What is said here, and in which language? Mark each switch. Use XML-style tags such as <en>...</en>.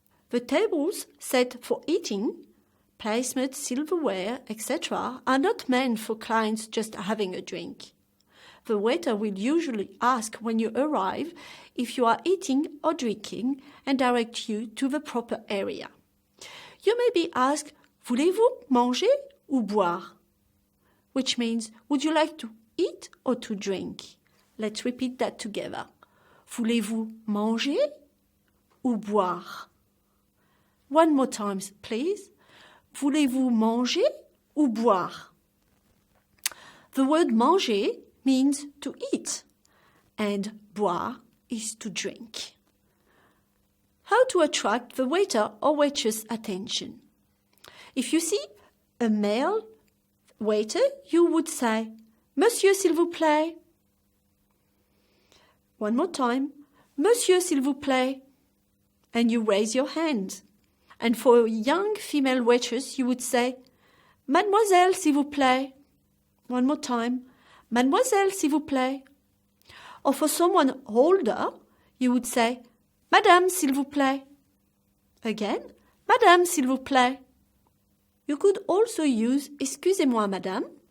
<en>The tables set for eating, placemats, silverware, etc. are not meant for clients just having a drink. The waiter will usually ask when you arrive if you are eating or drinking and direct you to the proper area. You may be asked,</en> <fr>voulez-vous manger ou boire?</fr> <en>Which means, would you like to eat or to drink? Let's repeat that together.</en> <fr>Voulez-vous manger ou boire?</fr> <en>One more time, please.</en> <fr>Voulez-vous manger ou boire?</fr> <en>The word manger means to eat, and boire is to drink. How to attract the waiter or waitress' attention? If you see a male waiter, you would say,</en> <fr>Monsieur, s'il vous plaît.</fr> <en>One more time,</en> <fr>Monsieur, s'il vous plaît.</fr> <en>And you raise your hand. And for a young female waitress, you would say,</en> <fr>Mademoiselle, s'il vous plaît.</fr> <en>One more time,</en> <fr>Mademoiselle, s'il vous plaît.</fr> <en>Or for someone older, you would say,</en> <fr>Madame, s'il vous plaît. Again, Madame, s'il vous plaît.</fr> <en>You could also use</en> <fr>Excusez-moi, madame.</fr>